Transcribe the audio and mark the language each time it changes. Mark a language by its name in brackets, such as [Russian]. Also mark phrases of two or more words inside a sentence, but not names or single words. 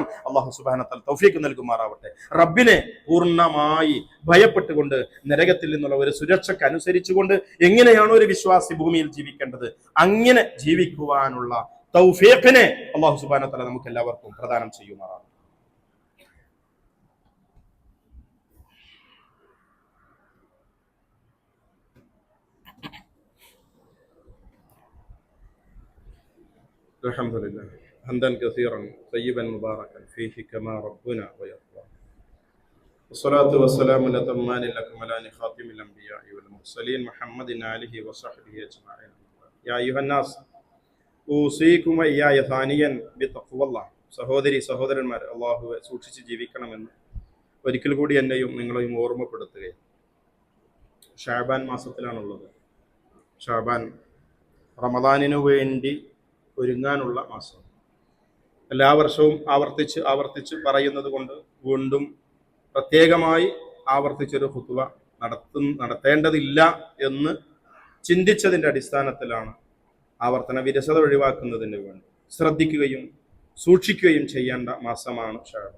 [Arabic] الله سبحانه وتعالى [Malayalam] തൗഫീഖ് നൽകുമാറാവട്ടെ. റബ്ബിനെ പൂർണ്ണമായി ഭയപ്പെട്ടുകൊണ്ട് നരകത്തിൽ നിന്നുള്ള ഒരു സുരക്ഷയ്ക്ക് അനുസരിച്ചുകൊണ്ട് എങ്ങനെയാണോ ഒരു വിശ്വാസി ഭൂമിയിൽ ജീവിക്കേണ്ടത് അങ്ങനെ ജീവിക്കുവാനുള്ള തൗഫീഖിനെ [Arabic] الله سبحانه وتعالى [Malayalam] നമുക്ക് എല്ലാവർക്കും പ്രദാനം ചെയ്യുമാറാവട്ടെ. [Arabic] الحمد لله حمدا كثيرا طيبا مباركا فيه كما ربنا ويرضى والصلاة والسلام الأتمان الأكملان خاتم الأنبياء والمرسلين محمد آله وصحبه أجمعين يا أيها الناس أوصيكم وإياي ثانيا بتقوى الله. [Malayalam] സഹോദരി സഹോദരന്മാർ, അള്ളാഹുവെ സൂക്ഷിച്ച് ജീവിക്കണമെന്ന് ഒരിക്കൽ കൂടി എന്നെയും നിങ്ങളെയും ഓർമ്മപ്പെടുത്തുകയാണ്. ഷാബാൻ മാസത്തിലാണുള്ളത്. ഷാബാൻ റമദാനിനു വേണ്ടി ഒരുങ്ങാനുള്ള മാസം. എല്ലാ വർഷവും ആവർത്തിച്ച് പറയുന്നത് കൊണ്ട് വീണ്ടും പ്രത്യേകമായി ആവർത്തിച്ചൊരു ഖുതുബ നടത്തേണ്ടതില്ല എന്ന് ചിന്തിച്ചതിൻ്റെ അടിസ്ഥാനത്തിലാണ് ആവർത്തന വിരസത ഒഴിവാക്കുന്നതിന് വേണ്ടി ശ്രദ്ധിക്കുകയും സൂക്ഷിക്കുകയും ചെയ്യേണ്ട മാസമാണ് ഷഅബാൻ.